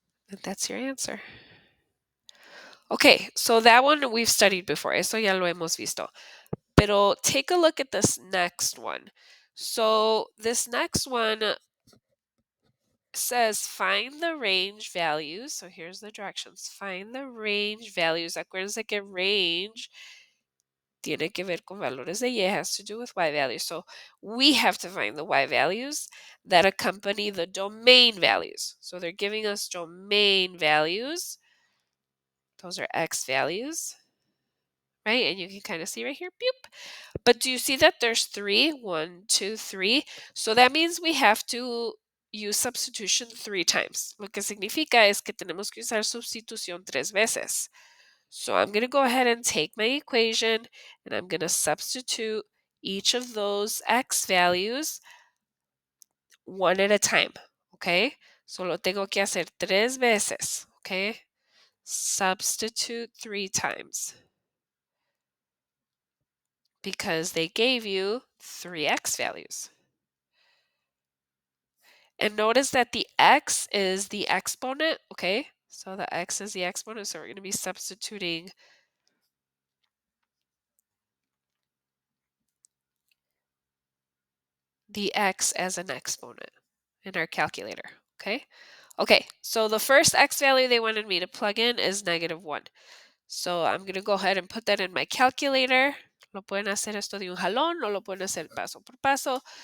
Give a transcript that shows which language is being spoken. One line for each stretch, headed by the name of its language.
English: And that's your answer. Okay, so that one we've studied before.
Spanish: Eso ya lo hemos visto. Pero
English: take a look at this next one. So this next one says find the range values. So here's the directions. Find the range values.
Spanish: Acuérdense que range tiene que ver con valores de y,
English: has to do with y values. So we have to find the y values that accompany the domain values. So they're giving us domain values. Those are x values, right? And you can kind of see right here, boop. But do you see that there's 3? 1, 2, 3. So that means we have to use substitution 3 times.
Spanish: Lo que significa es que tenemos que usar sustitución 3 veces.
English: So I'm going to go ahead and take my equation and I'm going to substitute each of those x values one at a time. Okay?
Spanish: So lo tengo que hacer 3 veces.
English: Okay? Substitute 3 times. Because they gave you 3 x values. And notice that the x is the exponent, okay? So the x is the exponent, so we're going to be substituting the x as an exponent in our calculator, okay? Okay, so the first x value they wanted me to plug in is negative 1. So I'm going to go ahead and put that in my calculator.
Spanish: Lo pueden hacer esto de un jalón o lo pueden hacer paso por paso.